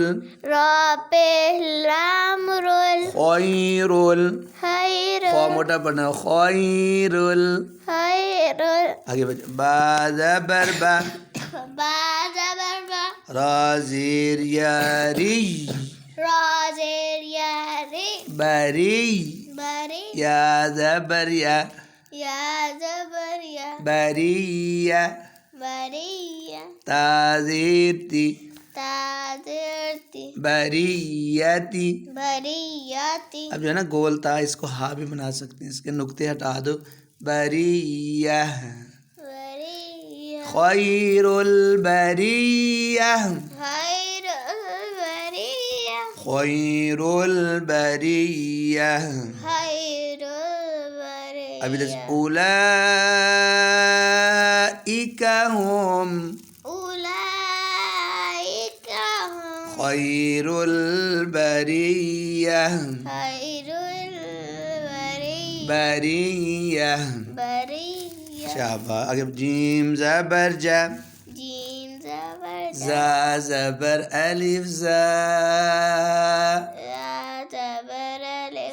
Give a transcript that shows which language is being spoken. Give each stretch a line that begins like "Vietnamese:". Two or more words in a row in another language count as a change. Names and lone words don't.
Urdu: را پیش لام رول. खैरुल. खैरुल. خو موٹا پڑھنا. खैरुल. खैरुल. آگے بچ با زبر با. با زبر با. را زیر یا ری. را زیر یا ری بری بری یا زبر یا یا زبر یا بریہ بریہ تا زیر تی تازرتی بریتی بریاتی اب جو ہے نا گول تا اس کو ہا بھی بنا سکتے ہیں اس کے نقطے ہٹا دو بریہ بریہ
Arabic: خیر البریہ خیر البریہ خیر البریہ خیر البریہ
Urdu: ابھی دس
Arabic: اولئک هم اولئک هم خیر البریہ خیر البریہ
Urdu: بریہ بریہ شاباش آگے جیم زبر جا جیم زبر زا زبر الف زا یا زبر الف